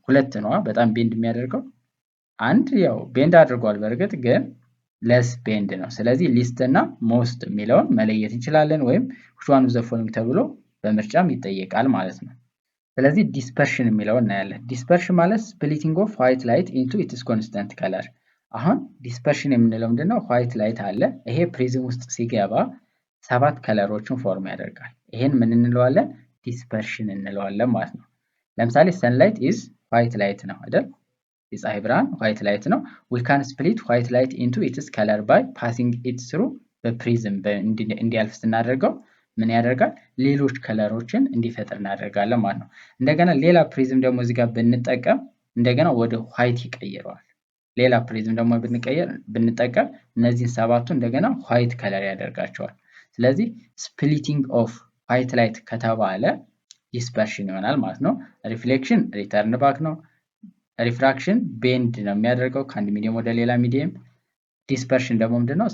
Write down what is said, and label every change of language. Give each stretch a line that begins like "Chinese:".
Amharic: 2 ነው በጣም ቤንድ የሚያደርገው። 1 ያው ቤንድ አድርጓል በእርግጥ ግን ለስ ቤንድ ነው። ስለዚህ ሊስት እና ሞስት የሚለውን መለየት እንችላለን፣ ወይም
English: which one of the following
Amharic: ተብሎ በምርጫም ይጠየቃል ማለት ነው። ስለዚህ ዲስፐርሽን የሚለውን እናያለን። ዲስፐርሽን ማለት
English: splitting of white light into its constant color።
Amharic: አሁን ዲስፐርሽን የምንለው ምንድነው? ዋይት ላይት አለ። ይሄ ፕሪዝም ውስጥ ሲገባ 7 ከለሮችን ፎርም ያደርጋል። ይሄን ምን እንለዋለን? ዲስፐርሽን እንለዋለን ማለት ነው። ለምሳሌ
English: ሰንላይት ኢዝ ዋይት ላይት
Amharic: ነው አይደል? የፀሐይ ብርሃን ዋይት ላይት ነው።
English: we can split white light into its color by passing it through
Amharic: በፕሪዝም እንዲያልፍ ስናደርገው ምን ያደርጋል? ሌሎች ከለሮችን እንዲፈጥር እናደርጋለን ማለት ነው። እንደገና ሌላ ፕሪዝም ደግሞ እዚህ ጋር ብንጠቀም እንደገና ወደ ዋይት ይቀይረዋል። ሌላ ፕሪዝም ደግሞ ብንጠቀም እነዚህን 7ቱ እንደገና ዋይት ከለር ያደርጋቸዋል። ስለዚህ
English: ስፕሊቲንግ ኦፍ ዋይት ላይት
Amharic: ከተባለ ዲስፐርሽን ይሆናል ማለት ነው። ሪፍሌክሽን ሪተርን ባክ ነው። ሪፍራክሽን ቤንድ ነው የሚያደርገው ከአንድ ሚዲየም ወደ ሌላ ሚዲየም። ዲስፐርሽን ደግሞ ምንድነው?